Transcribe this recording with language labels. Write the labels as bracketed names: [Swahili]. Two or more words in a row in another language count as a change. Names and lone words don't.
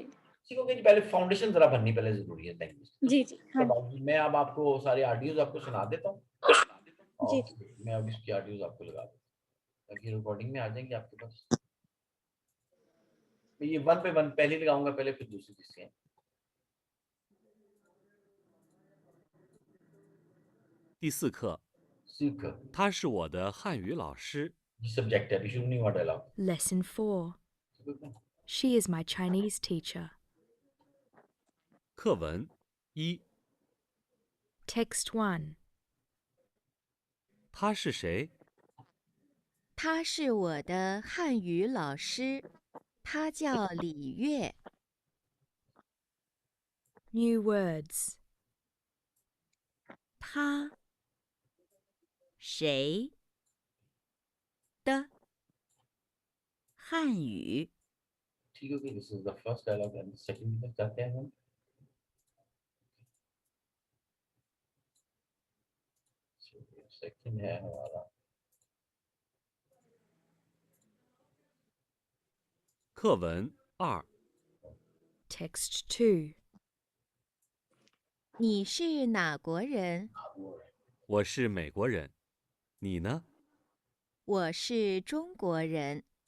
[Hindi] सीखोगे जी, पहले फाउंडेशन जरा बननी पहले जरूरी है लैंग्वेज। तो जी जी हाँ तब मैं अब आपको सारे ऑडियोज आपको सुना देता हूँ, जी और मैं अब इसकी ऑडियोज आपको लगा दूँ ताकि रिकॉर्डिंग में आ जाएंगे आपके पास। मैं ये वन पे वन पहले लगाऊंगा, पहले फिर दूसरी तीसरी। [Chinese] 第4课， [Hindi] सीख, [Chinese] 他是我的汉语老师。 [Hindi] सब्जेक्ट है, अभी शुरू नहीं हुआ डायलॉग। [English] Lesson 4. She is my Chinese teacher. [Chinese] 课文一， [English] Text 1. [Chinese] 他是谁？他是我的汉语老师，他叫李月。 [English] New words. [Chinese] 他谁的汉语 [Hindi] ठीक है, [English] this is the first dialogue and second [Hindi] तक जाते हैं हम। सेकंड है हमारा [Chinese] 课文2， [English] Text 2. [Chinese] 你是哪国人？我是美国人，你呢？我是中国人。